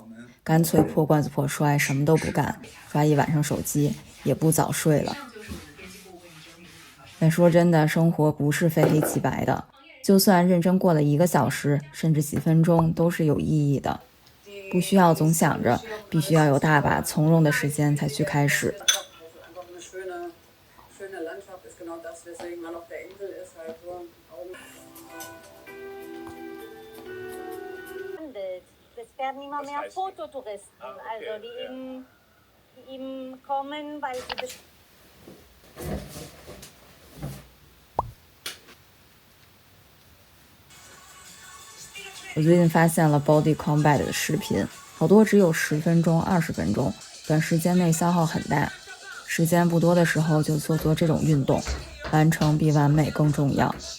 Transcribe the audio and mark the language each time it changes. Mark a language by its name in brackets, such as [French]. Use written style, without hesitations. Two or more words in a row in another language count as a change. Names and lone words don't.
[Chinese] 乾脆破罐子破摔，什麼都不幹，刷一晚上手機，也不早睡了。但說真的，生活不是非黑即白的，就算認真過了1個小時，甚至幾分鐘，都是有意義的。不需要總想着必須要有大把從容的時間才去開始。 [German] Es werden immer mehr Fototouristen, also die ihm kommen, weil sie [Chinese] 我最近發現了 Body Combat 的視頻，好多只有10分鐘、20分鐘，短時間內消耗很大。時間不多的時候就做做這種運動，完成比完美更重要。